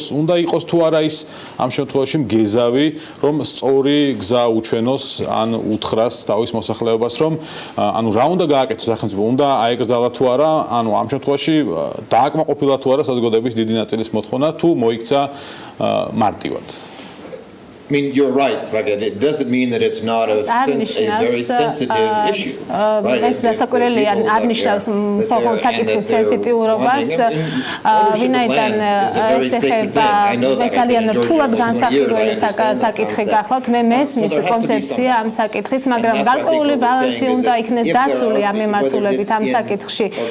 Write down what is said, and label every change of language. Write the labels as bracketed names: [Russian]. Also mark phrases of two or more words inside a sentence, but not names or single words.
[Georgian] უნდა იყოს თუ არა ის ამ შემთხვევაში მგეზავი, რომ სწორი გზა უჩვენოს ან უთხრას თავის მოსახლეობას, რომ ანუ რა უნდა გააკეთოს სახელმწიფო? უნდა აეკრძალა თუ არა? ანუ ამ შემთხვევაში დააკმაყოფილა თუ არა საზოგადოების დიდი ნაწილის მოთხოვნა თუ მოიქცა მარტივად? [English] I mean, you're right, but it doesn't mean that it's not a very sensitive issue. [Georgian] ეს რასაკვირველი არ ნიშნავს მხოლოდ საკითხის სენსიტიურობას, ვინაიდან ეს ეხება ძალიან რთულად განსახილველი საკითხი გახლავთ, მე მესმის კონცეფცია ამ საკითხის, მაგრამ გარკვეული ბალანსი უნდა იქნეს დაცული ამ მიმართულებით ამ საკითხში.